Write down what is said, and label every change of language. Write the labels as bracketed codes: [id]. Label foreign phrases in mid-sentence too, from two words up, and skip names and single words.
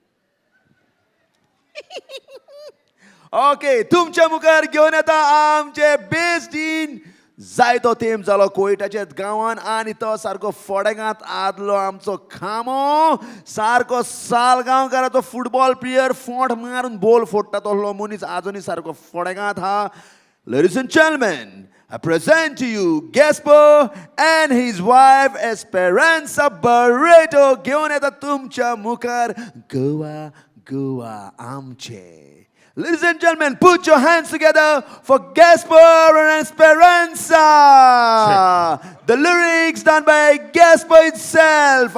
[kok] ओके तुमच्या मुखार घेवन येता आमचे [en] based in [kok] जायतो तेंप जालो कोयटाच्या गांवान आनी तो सारको फोडेगांत आदलो आमचो खामो सारको सालगांवकाराचो फुटबॉल प्लेयर फोंट मारून बॉल फोडटा तसलो मनीस आजुनी सारको फोडेगांत हा [en] Ladies and gentlemen, I present to you Gasper and his wife Esperanza Barreto [kok] घेवन येता तुमच्या मुखार गोवा गोवा आमचे [en] Ladies and gentlemen, put your hands together for Gasper and Esperanza. Check. The lyrics done by Gasper itself.